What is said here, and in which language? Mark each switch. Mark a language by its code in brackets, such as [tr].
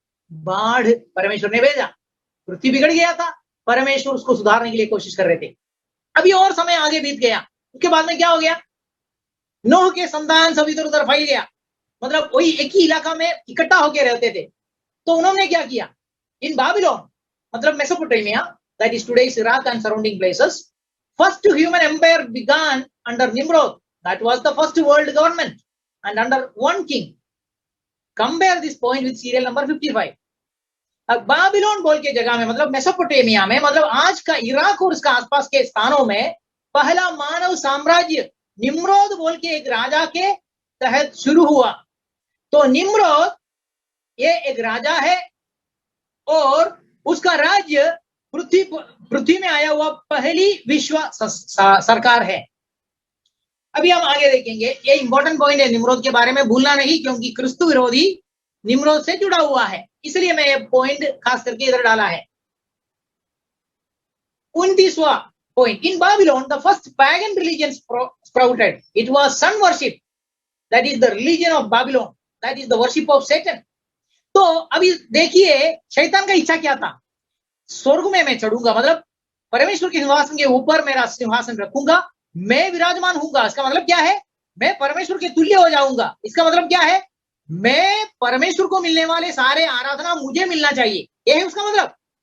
[hi] बाढ़ परमेश्वर ने भेजा, पृथ्वी बिगड़ गया था, परमेश्वर उसको सुधारने के लिए कोशिश कर रहे थे। अभी और समय आगे बीत गया, उसके बाद में क्या हो गया? नूह के संतान सब इधर उधर फैल गया, मतलब वही एक ही इलाका में इकट्ठा होकर रहते थे। तो उन्होंने क्या किया? [en] In Babylon, मतलब Mesopotamia, that is today's Iraq and surrounding places, first human empire began under Nimrod. That was the first world government and under one king. Compare this point with serial number 55. [hi] अब बाबिलोन बोल के जगह में, मतलब मेसोपोटामिया में, मतलब आज का इराक और उसका आसपास के स्थानों में पहला मानव साम्राज्य निम्रोद बोल के एक राजा के तहत शुरू हुआ। तो निम्रोद ये एक राजा है और उसका राज्य पृथ्वी में आया हुआ पहली विश्व सरकार है। अभी हम आगे देखेंगे, ये इंपॉर्टेंट पॉइंट है निम्रोद के बारे में, भूलना नहीं, क्योंकि क्रिस्तु विरोधी निम्रोद से जुड़ा हुआ है, इसलिए मैं ये पॉइंट खास करके इधर डाला है। [en] 29वां point, in Babylon the first pagan religion sprouted. It was sun worship, that is the religion of Babylon, that is the worship of Satan. [hi] तो अभी देखिए शैतान का इच्छा क्या था, स्वर्ग में मैं चढ़ूंगा, मतलब परमेश्वर के सिंहासन के ऊपर मेरा सिंहासन रखूंगा, मैं विराजमान हूंगा। इसका मतलब क्या है, मैं परमेश्वर के तुल्य हो जाऊंगा। इसका मतलब क्या है, मैं परमेश्वर को मिलने वाले सारे आराधना मुझे मिलना चाहिए, यह है उसका मतलब।